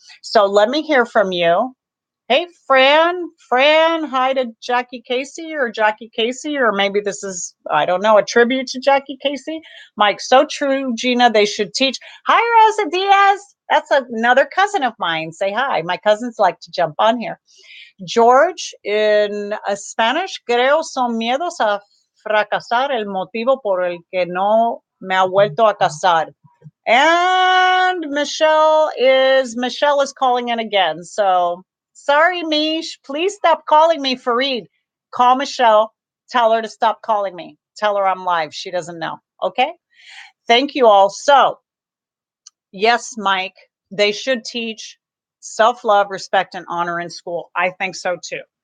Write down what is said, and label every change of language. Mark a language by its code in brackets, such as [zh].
[en] So let me hear from you. Hey, Fran, hi to Jackie Casey, or maybe this is, I don't know, a tribute to Jackie Casey. Mike, so true, Gina, they should teach. Hi, Rosa Diaz. That's another cousin of mine. Say hi. My cousins like to jump on here. [es] George, [en] in Spanish, [es] creo son miedos a fracasar el motivo por el que no me ha vuelto a casar. [en] And Michelle is calling in again. So sorry, Mish. Please stop calling me, Fareed. Call Michelle. Tell her to stop calling me. Tell her I'm live. She doesn't know. Okay. Thank you all. So, yes, Mike, they should teach self-love, respect, and honor in school. I think so too.